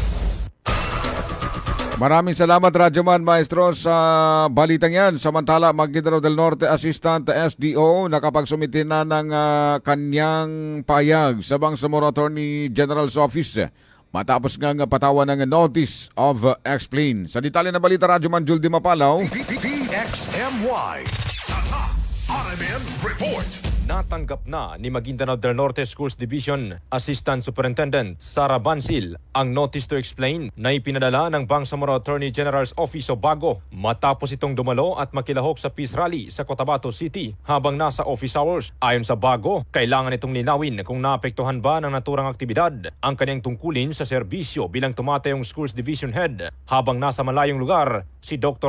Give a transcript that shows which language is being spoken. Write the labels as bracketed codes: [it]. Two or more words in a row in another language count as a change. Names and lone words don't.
[tl] Maraming salamat Radyoman Maestro sa balitang yan. Samantala, Maguindanao del Norte [en] Assistant SDO [tl] nakapagsumiti na ng kanyang payag sa Bangsamoro Attorney General's Office matapos nga patawan ng [en] Notice of Explain. [tl] Sa detalye na balita, Radyoman Juldy Mapalaw. DXMY RMN Report. Natanggap na ni Maguindanao del Norte Schools Division Assistant Superintendent Sara Bansil ang [en] Notice to Explain [tl] na ipinadala ng Bangsamoro Attorney General's Office o BAGO matapos itong dumalo at makilahok sa [en] peace rally [tl] sa Cotabato City habang nasa [en] office hours. [tl] Ayon sa BAGO, kailangan itong linawin kung naapektuhan ba ng naturang aktibidad ang kanyang tungkulin sa serbisyo bilang tumatayong Schools Division Head habang nasa malayong lugar si Dr.